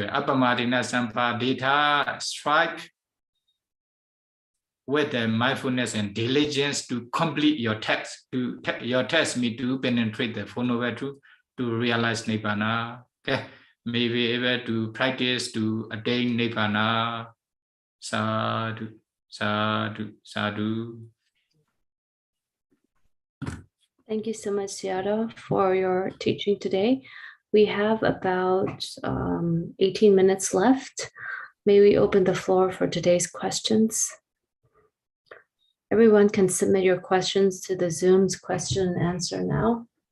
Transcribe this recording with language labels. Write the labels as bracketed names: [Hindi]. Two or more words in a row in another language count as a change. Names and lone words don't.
[Pali] Apamadina Sampadita, [English] strive with the mindfulness and diligence to complete your text. Your text means to penetrate the Four Noble Truths, to realize Nibbana. Okay, may be able to practice to attain Nibbana. [Pali] Sadhu, sadhu, sadhu. [English] Thank you so much, Seattle, for your teaching today. We have about 18 minutes left. May we open the floor for today's questions? Everyone can submit your questions to the Zoom's question and answer now.